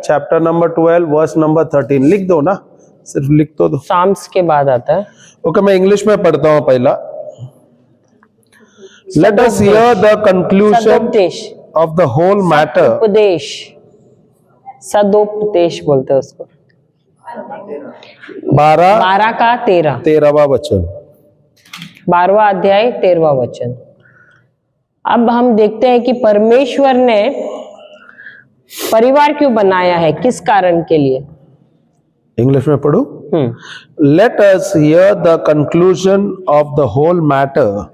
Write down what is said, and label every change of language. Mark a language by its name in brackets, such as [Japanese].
[Hindi] Chapter number 12 verse number 13 लिख दो ना, सिर्फ लिख तो दो। साम्स के बाद आता है। ओके, मैं इंग्लिश में पढ़ता हूं पहला। [English] Let us hear the conclusion of the whole matter. [Hindi] उपदेश, सदोपदेश बोलते हैं उसको। 12 का 13वां वचन, 12वां अध्याय 13वां वचन। अब हम देखते हैं कि परमेश्वर ने परिवार क्यों बनाया है, किस कारण के लिए। इंग्लिश में पढ़ो। [English] Let us hear the conclusion of the whole matter.